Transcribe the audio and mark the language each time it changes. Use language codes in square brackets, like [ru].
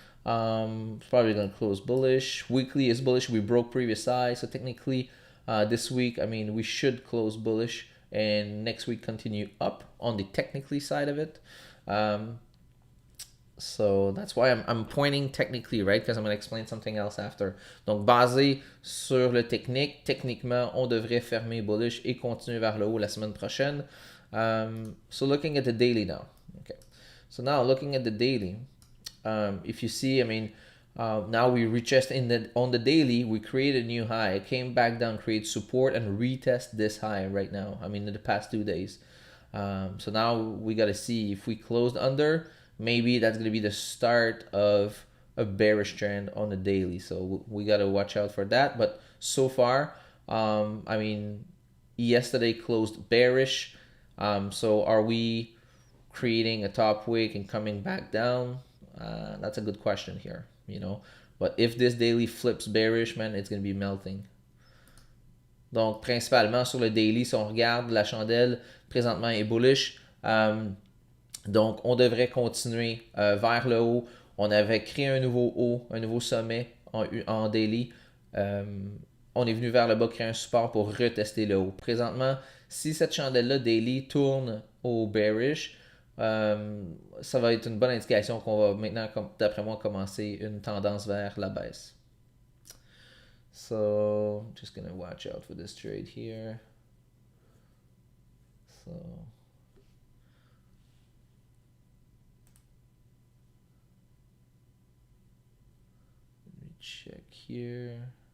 [en] It's probably gonna close bullish. Weekly is bullish. We broke previous high, so technically, this week, I mean, we should close bullish, and next week continue up on the technically side of it. So that's why I'm pointing technically, right? Because I'm going to explain something else after. [fr] Donc, basé sur le technique, techniquement, on devrait fermer bullish et continuer vers le haut la semaine prochaine. [en] So looking at the daily now. Okay. So now looking at the daily, if you see, I mean, now we retest on the daily, we created a new high. It came back down, create support, and retest this high right now. I mean, in the past 2 days. So now we got to see if we closed under. Maybe that's going to be the start of a bearish trend on the daily. So we got to watch out for that. But so far, I mean, yesterday closed bearish. So are we creating a top wick and coming back down? That's a good question here, you know. But if this daily flips bearish, man, it's going to be melting. [fr] Donc, principalement sur le daily, si on regarde, la chandelle présentement est bullish. Donc, on devrait continuer vers le haut. On avait créé un nouveau haut, un nouveau sommet en daily. On est venu vers le bas, créer un support pour retester le haut. Présentement, si cette chandelle-là daily tourne au bearish, ça va être une bonne indication qu'on va maintenant, d'après moi, commencer une tendance vers la baisse. [en] So, just gonna watch out for this trade here. So, let me check here.